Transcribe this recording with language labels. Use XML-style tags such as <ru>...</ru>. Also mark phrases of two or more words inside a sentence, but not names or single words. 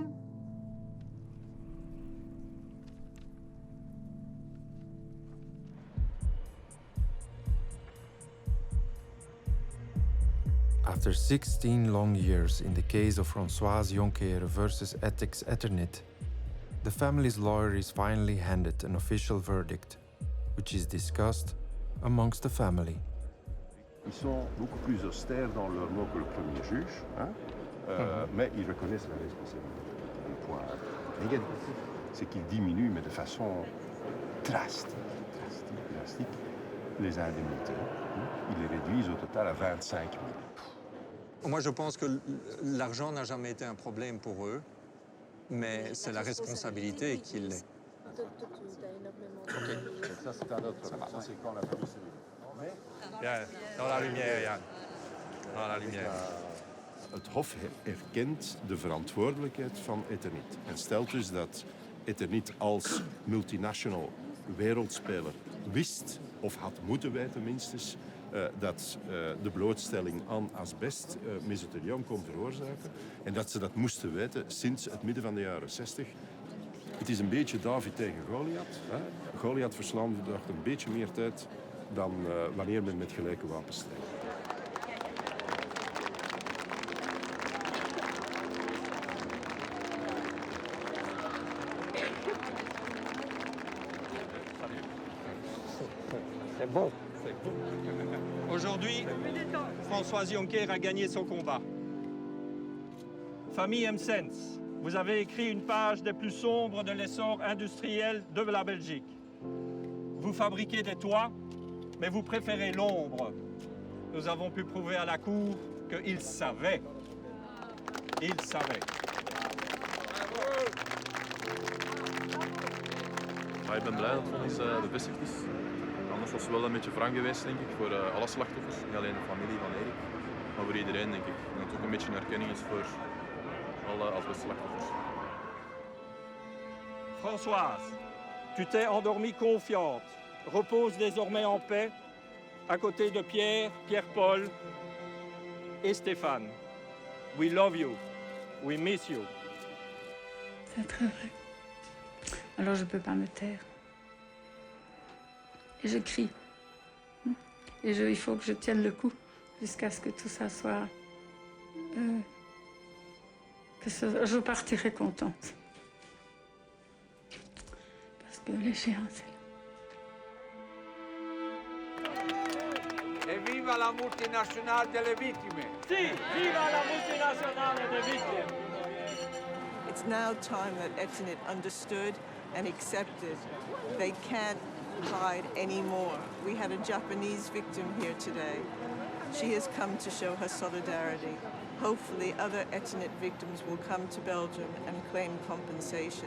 <en>After 16 long years in the case of Françoise Jonker versus Ethics Eternit, the family's lawyer is finally handed an official verdict, which is discussed amongst the family.</en> <fr>Ils sont beaucoup plus austères dans leurs mots que le premier juge, hein? Mais ils reconnaissent la responsabilité. Le point négatif, c'est qu'ils diminuent, mais de façon drastique, les indemnités. Ils les réduisent au total à 25 000. Moi, je pense que l'argent n'a jamais été un problème pour eux, mais c'est la responsabilité qui l'est. Ok, ça c'est un autre. Ça c'est quand la police est Ja, dans la lumière, Jan. Dans la lumière.</fr> <nl>Het Hof erkent de verantwoordelijkheid van Eternit en stelt dus dat Eternit als multinational wereldspeler wist, of had moeten weten minstens, dat de blootstelling aan asbest mesoteliom kon veroorzaken en dat ze dat moesten weten sinds het midden van de jaren 60. Het is een beetje David tegen Goliath. Goliath verslaan verdraagt een beetje meer tijd dan wanneer men met gelijke wapens strijdt.</nl> <fr>C'est bon. Aujourd'hui, Françoise Jonker a gagné son combat. Famille Emsens, vous avez écrit une page des plus sombres de l'essor industriel de la Belgique. Vous fabriquez des toits, mais vous préférez l'ombre. Nous avons pu prouver à la Cour qu'ils savaient. Ils savaient.</fr> <nl>Ik ben blij dat vonnis bevestigd is. Anders was het wel een beetje wrang geweest, denk ik, voor alle slachtoffers. Niet alleen de familie van Erik, maar voor iedereen, denk ik. En dat het ook een beetje een erkenning is voor alle asbestslachtoffers.</nl> <fr>Françoise, tu t'es endormie confiante. Repose désormais en paix, à côté de Pierre, Pierre-Paul et Stéphane.</fr> <en>We love you. We miss you.</en> <fr>C'est très vrai. Alors je ne peux pas me taire. Et je crie. Et il faut que je tienne le coup jusqu'à ce que tout ça soit... je partirai contente. Parce que l'échéance est là.</fr> <it>E viva la multinazionale delle vittime! Sì, viva la multinazionale delle vittime!</it> <en>It's now time that Eternit understood and accepted they can't hide anymore. We had a Japanese victim here today. She has come to show her solidarity. hopefully other Eternit victims will come to Belgium and claim compensation.</en>